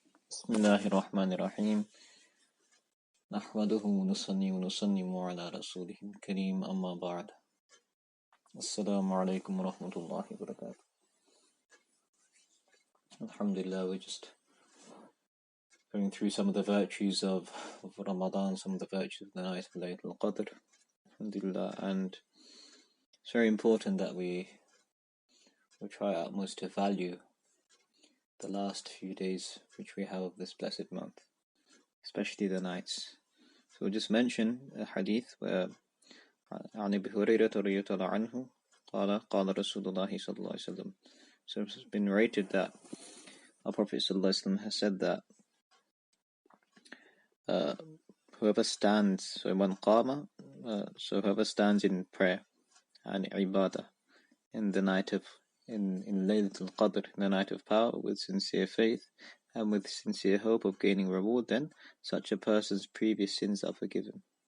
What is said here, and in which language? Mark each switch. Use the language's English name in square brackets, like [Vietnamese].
[Arabic] بسم الله الرحمن الرحيم نحمده ونصلي ونسلم على رسوله الكريم أما بعد السلام عليكم ورحمة الله وبركاته. [English] Alhamdulillah, we're just going through some of the virtues of Ramadan, some of the virtues of the night of Laylatul Qadr. Alhamdulillah, and it's very important that we try our utmost to value the last few days which we have of this blessed month, especially the nights. So we'll just mention a hadith where [Arabic] عن أبي هريرة رضي الله عنه قال قال رسول الله صلى الله عليه وسلم. [English] So it's been narrated that our Prophet [Arabic] صلى الله عليه وسلم [English] has said that whoever stands, so man qama, so whoever stands in prayer and ibadah in the night of in Laylatul Qadr, in the night of power, with sincere faith and with sincere hope of gaining reward, then such a person's previous sins are forgiven.